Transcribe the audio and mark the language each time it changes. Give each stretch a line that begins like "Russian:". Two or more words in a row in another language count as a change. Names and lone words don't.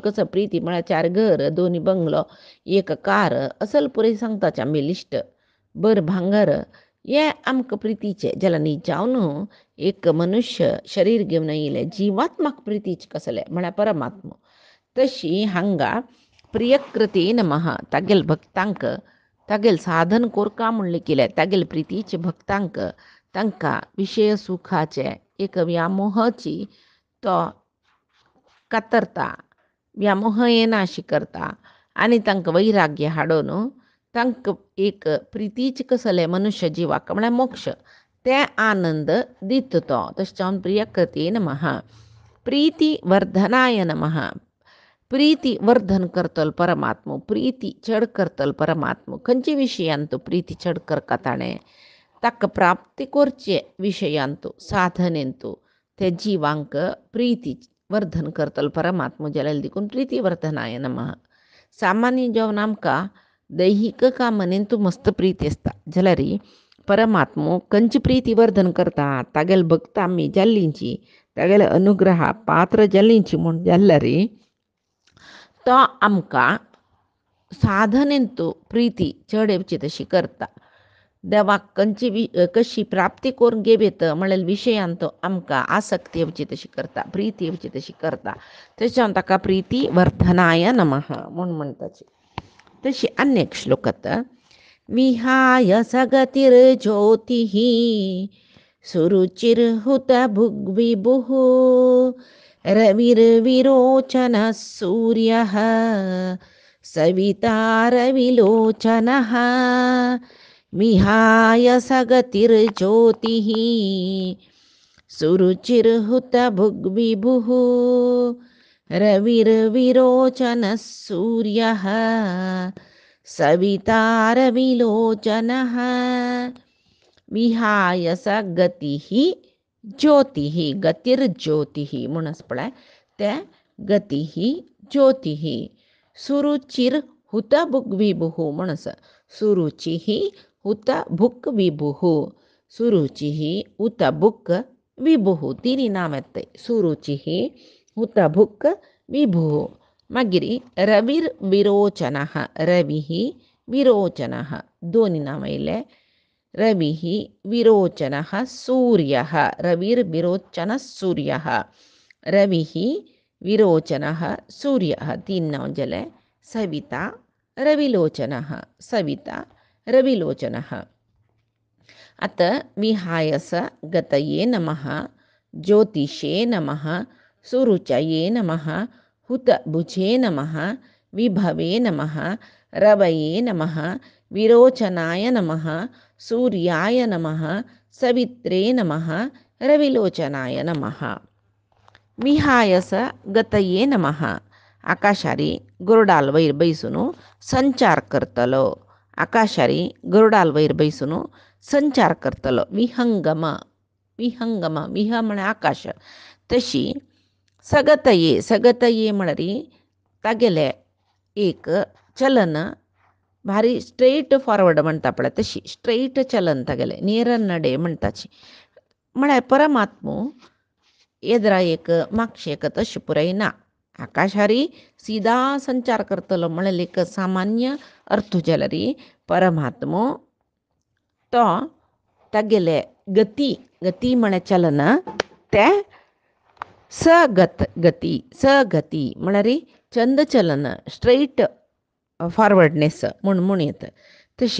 Konkani: कसं प्रिती म्हळ्यार 4 घर 2 बंगलो 1 कार असल पुरे सांगताचे आमी लिस्ट बर भांगर हे आमकां प्रितीचे जाल्यार न्ही जावन एक मनुष्य शरीर घेवन येयले जिवात्माक प्रितीचे कसले म्हळ्यार परमात्मा तशी हांगा
Sanskrit: प्रियकृते नमः
Konkani: तागेल भक्तांक तागेल साधन कोरका म्हणलें केलें तागेल प्रितीचे भक्तांक तांकां विशय सुखाचे एक व्यामोहाची तो कातरता व्यामोह येना अशी करता आनी तांकां वैराग्य हाडून तांकां एक प्रितीचे कसले मनुष्य जिवाक म्हळ्यार मोक्ष ते आनंद दित तो तशें जावन
Sanskrit: प्रियकृते नमः प्रीती वर्धनाय नमः
Konkani: प्रीती वर्धन करतल परमात्मो प्रीती चड करतल परमात्मो खंयच्या विशयान तो प्रीती चड करता ताणें ताका प्राप्ती करचे विशयांतू साधनेंतू ते जीवांक प्रीती वर्धन करतल परमात्मा जलाल देखून
Sanskrit: प्रीती वर्धनाय नमः.
Konkani: सामान्य जेवण आमकां दैहिक कामनेंतू मस्त प्रीती असता जाल्यारी परमात्मो कंची प्रीती वर्धन करता तागेल भक्त आमी जाल्लींची तागेले अनुग्रहा पात्र जाल्लींची म्हूण जाल्यारी तो आमकां साधनेंतू प्रीती चड येवची तशी करता. देवाक कशी प्राप्ती करून घेवेत म्हळ्यार विशयांत आमकां आसक्ती येवची तशी करता प्रीती येवची तशी करता. तशें ताका
Sanskrit: प्रीती वर्धनाय नमः
Konkani: म्हूण म्हणटाची. तशी आनी एक श्लोकात
Sanskrit: विहाय सगतिर्ज्योतिः सुरुचिर्हुत भुग्विभुः रविर्विरोचनः सूर्यः सविता रविलोचनः. विहाय सगतिर्ज्योतिः सुरुचिर्हुत भुग्विभुः रविर्विरोचनः सूर्यः सविता रविलोचनः. विहाय स गतिः ज्योतिः गतिर्ज्योतिः
Konkani: म्हणून पळय ते
Sanskrit: गतिः ज्योतिः सुरुचिर हुत भुक् विभुः म्हणून सुरुचिः हुत भुक् विभुः सुरुचिः हुत भुक् विभुः
Konkani: तिनी नाम येते
Sanskrit: सुरुचिः हुत भुक् विभुः.
Konkani: मागिरी
Sanskrit: रविर्विरोचनः रविः विरोचनः
Konkani: दोनी नाम येयले.
Sanskrit: रविः विरोचनः सूर्यः रविर्विरोचनः सूर्यः रविः विरोचनः सूर्यः
Konkani: तीन नाव जाले.
Sanskrit: सविता रविलोचनः सविता रविलोचनः. आता विहायस गतये नमः ज्योतिषे नमः सुरुचये नमः हुतभुजे नमः विभवे नमः रवये नमः विरोचनाय नमः सूर्याय नमः सवित्रे नमः रविलोचनाय नमः. विहायस गतये नमः
Konkani: आकाशारी गरुडाल वयर बैसून संचार करतलो. आकाशारी गरुडाल वयर बैसून संचार करतलो. विहंगम विहंगम विह म्हळ्यार आकाश. तशी
Sanskrit: सगतये सगतये
Konkani: म्हळ्यार तागेले एक चलन भारी
English: straight forward
Konkani: म्हणटा पळय तशी स्ट्रेट चलन तागेले
Kannada: ನೇರ ನಡೆ
Konkani: म्हणटाची. म्हळ्यार परमात्मो येद्रा एक मागशे एक तशें पुराय ना. आकाशारी सीधा संचार करतलो म्हळ्यार एक सामान्य अर्थ जाल्यार परमात्मो तो तागेले गती गती म्हळ्यार चलन ते सगत गती सगती म्हळ्यार चंद चलन
English: straightforwardness
Konkani: म्हूण येता तशी.